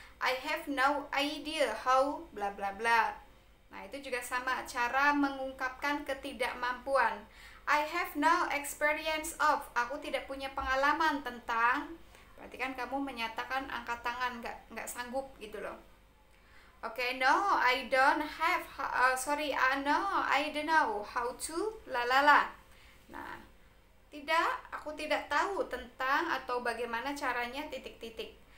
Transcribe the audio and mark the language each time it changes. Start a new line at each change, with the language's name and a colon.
English: I have no idea how bla bla
Indonesian: bla. Nah, itu juga sama, cara mengungkapkan ketidakmampuan.
English: I have no experience of.
Indonesian: Aku tidak punya pengalaman tentang. Berarti kan kamu menyatakan angkat tangan, nggak sanggup gitu loh.
English: Oke, no, I don't have. No, I don't know how to lalala.
Indonesian: Nah, aku tidak tahu tentang atau bagaimana caranya titik-titik.